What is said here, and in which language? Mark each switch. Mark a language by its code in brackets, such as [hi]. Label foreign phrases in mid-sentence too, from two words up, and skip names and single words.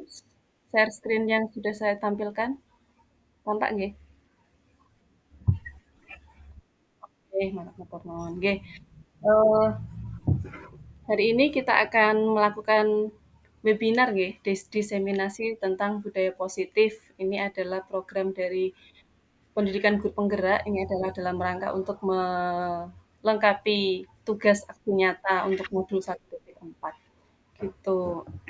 [id] Share screen yang sudah saya tampilkan? [jv] Tampak nggih? Nggih, matur nuwun. Nggih, eee, [id] hari ini kita akan melakukan webinar nggih, diseminasi tentang budaya positif. Ini adalah program dari Pendidikan Guru Penggerak, ini adalah dalam rangka untuk melengkapi tugas aksi nyata untuk modul 1.4 gitu.